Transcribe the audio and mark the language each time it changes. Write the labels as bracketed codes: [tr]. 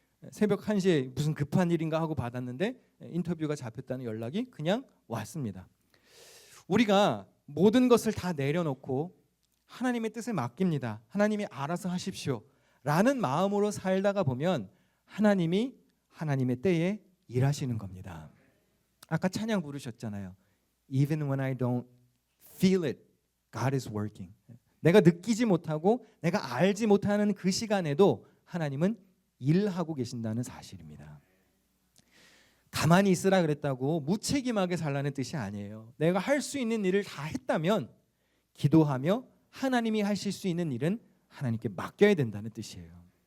[ko] 새벽 1시에 무슨 급한 일인가 하고 받았는데 인터뷰가 잡혔다는 연락이 그냥 왔습니다. 우리가 모든 것을 다 내려놓고 하나님의 뜻을 맡깁니다. 하나님이 알아서 하십시오 라는 마음으로 살다가 보면 하나님이 하나님의 때에 일하시는 겁니다. 아까 찬양 부르셨잖아요. [en] Even when I don't feel it, God is working. [ko] 내가 느끼지 못하고 내가 알지 못하는 그 시간에도 하나님은 일하고 계신다는 사실입니다. 가만히 있으라 그랬다고 무책임하게 살라는 뜻이 아니에요. 내가 할 수 있는 일을 다 했다면 기도하며 하나님이 하실 수 있는 일은 하나님께 맡겨야 된다는 뜻이에요.